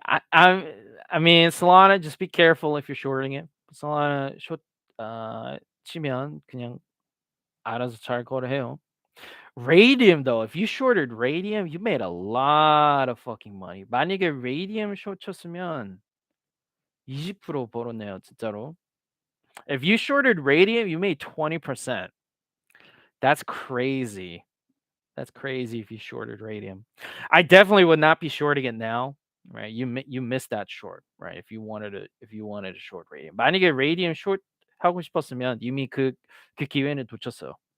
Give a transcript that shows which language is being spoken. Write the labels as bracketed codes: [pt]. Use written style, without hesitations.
[en] I mean Solana, just be careful if you're shorting it. [ko] Solana short 치면 그냥 알아서 잘 거래해요. [en] Radium though, if you shorted Radium, you made a lot of fucking money. [ko] 만약에 Radium short 쳤으면 20% 벌었네요, 진짜로. [en] If you shorted Radium, you made 20%. That's crazy. That's crazy if you shorted Radium. I definitely would not be shorting it now, right? You missed that short, right? If you wanted to short Radium. [ko] 만약에 Radium short 하고 싶었으면 이미 그 기회는 놓쳤어요.